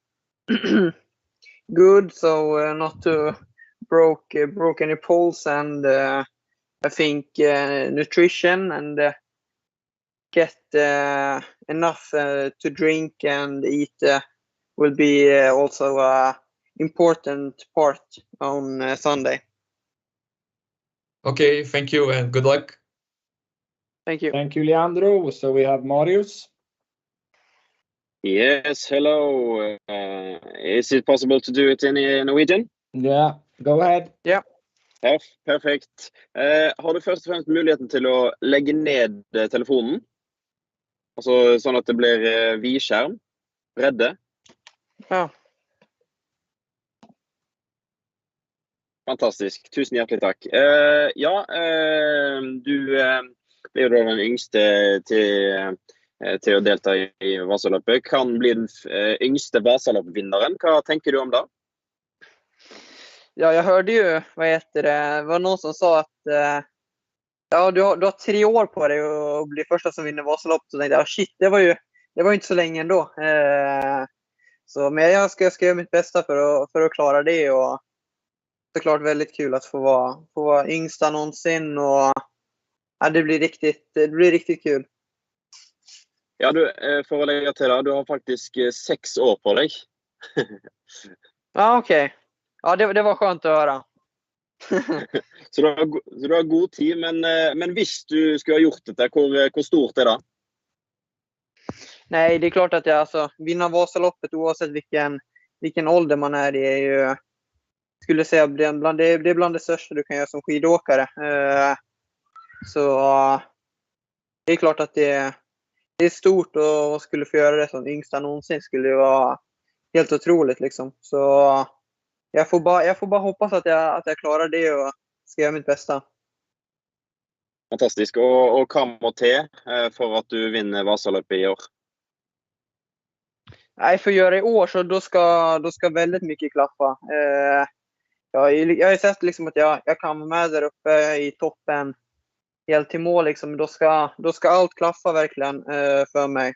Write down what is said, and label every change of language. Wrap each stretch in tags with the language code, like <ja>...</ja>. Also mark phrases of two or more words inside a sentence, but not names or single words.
<en>good, so not to broke any poles, and I think nutrition and get enough to drink and eat will be also a important part on Sunday. Okay, thank you and good luck. Thank you. Thank you, Leandro. So we have Marius. Yes, hello. Is it possible to do it in Norwegian? Yeah, go ahead. Yeah.</en> <no>Perfekt. Har du først og fremst muligheten til å legge ned telefonen? Altså sånn at det blir vidskjerm, bredde? Ja. Fantastisk. Tusen hjertelig takk. Du blir jo da den yngste til å delta i Vasaloppet. Kan bli den yngste Vasaloppvinneren. Hva tenker du om det?</no> <sv>Ja, jag hörde ju, det var någon som sa att ja, du har 3 år på dig att bli första som vinner Vasaloppet. Så tänkte jag, shit, det var ju inte så länge ändå. Så, men jag ska göra mitt bästa för att klara det, och såklart väldigt kul att få vara yngsta någonsin, och ja, det blir riktigt kul.</sv> <no>Ja, du, for å legge til det, du har faktisk 6 år på deg.</no> <sv>Ja, okej. Ja, det var skönt att höra.</sv> <no>Så du har god tid, men hvis du skulle ha gjort dette, hvor stort det?</no> <sv>Nej, det är klart att jag vinna Vasaloppet oavsett vilken ålder man är, det är ju, skulle säga, det är bland det största du kan göra som skidåkare. Så det är klart att det är stort, och skulle få göra det som yngsta någonsin skulle det vara helt otroligt liksom. Så jag får bara hoppas att jag klarar det och ska göra mitt bästa.</sv> <no>Fantastisk. Og hva må til for at du vinner Vasaloppet i år?</no> <sv>Nej, för att göra i år så då ska väldigt mycket klaffa. Jag har sett liksom att jag kan vara med där uppe i toppen helt till mål liksom. Då ska allt klaffa verkligen för mig.</sv>